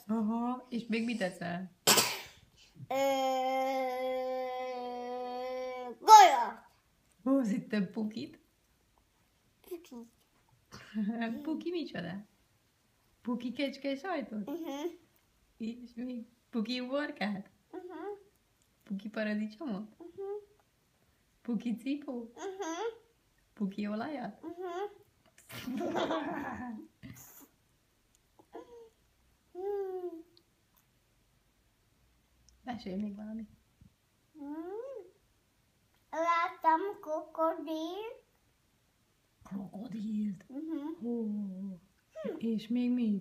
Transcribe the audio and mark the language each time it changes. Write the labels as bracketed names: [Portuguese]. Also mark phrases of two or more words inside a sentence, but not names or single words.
[Hungarian] Aha, és még mit eszel? Golyó. Húz itt a pukit. Puki. Puki micsoda? Puki kecske sajtot? És még puki uborkát? Puki paradicsomot? Puki cipó? Puki olajat? Mesélj még valamit. Láttam krokodil. Krokodilt. És még mit?